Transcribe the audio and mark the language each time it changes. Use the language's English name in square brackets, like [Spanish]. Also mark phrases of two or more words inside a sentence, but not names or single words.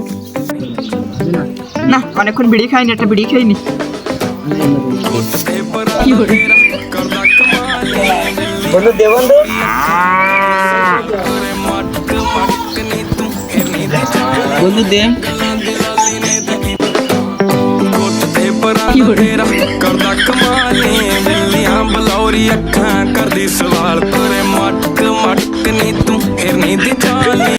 [Bangla] না, অনেকক্ষণ বিড়ি খাইনি, একটা বিড়ি খাইনি। কি করে? বন্ধু দে বন্ধু। বন্ধু দে। [Punjabi] ਕੀ ਹੋ ਰਿਹਾ? ਕਰਦਾ ਕਮਾਲੇ ਬਿੱਲੀਆਂ ਬਲੌਰੀ ਅੱਖਾਂ ਕਰਦੀ ਸਵਾਲ ਤੇਰੇ ਮਟਕ ਮਟਕ ਨੀ ਤੂੰ ਹਿਰਨੀ ਦੀ ਚਾਲ